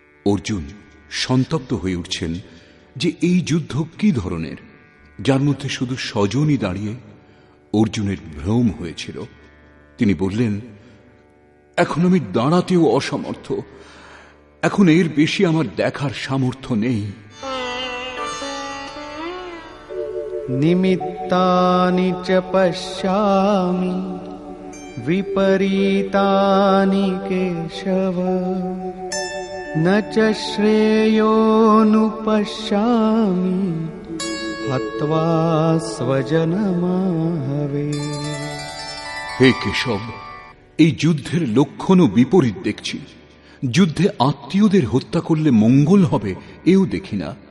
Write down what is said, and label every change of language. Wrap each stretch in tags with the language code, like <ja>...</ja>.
<bn>অর্জুন সন্তপ্ত হয়ে উঠছেন যে এই যুদ্ধ কি ধরনের, যার মধ্যে শুধু স্বজনই দাঁড়িয়ে। অর্জুনের ভ্রম হয়েছিল। তিনি বললেন, এখন আমি দাঁড়াতেও অসমর্থ, এখন এর বেশি আমার দেখার সামর্থ্য নেই।</bn> <sa>निमित्तानि च पश्यामि विपरीतानि केशव न च श्रेयोनुपश्यामि हत्वा स्वजनमाहवे।</sa> <bn>হে কেশব, এই যুদ্ধের লক্ষণও বিপরীত দেখছি। যুদ্ধে আত্মীয়দের হত্যা করলে মঙ্গল হবে এও দেখি না।</bn>